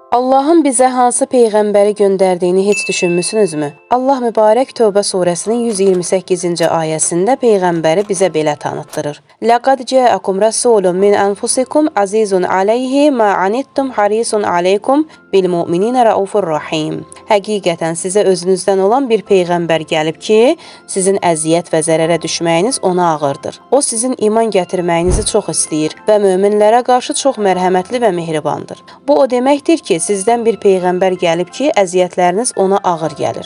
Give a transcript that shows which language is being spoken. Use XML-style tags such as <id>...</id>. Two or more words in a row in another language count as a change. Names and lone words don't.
<az>Allahın bizə hansı peyğəmbəri göndərdiyini heç düşünmüsünüzmü? Allah mübarək Tövbə surəsinin 128-ci ayəsində peyğəmbəri bizə belə tanıtdırır.</az> <ar>لقد جاءكم رسول من أنفسكم عزيز عليه ما عنتم حريص عليكم بالمؤمنين رؤوف رحيم.</ar> <az>Həqiqətən sizə özünüzdən olan bir peyğəmbər gəlib ki, sizin əziyyət və zərərə düşməyiniz ona ağırdır. O sizin iman gətirməyinizi çox istəyir və möminlərə qarşı çox mərhəmətli və mehribandır. Bu o deməkdir ki, sizdən bir peyğəmbər gəlib ki, əziyyətləriniz ona ağır gəlir.</az>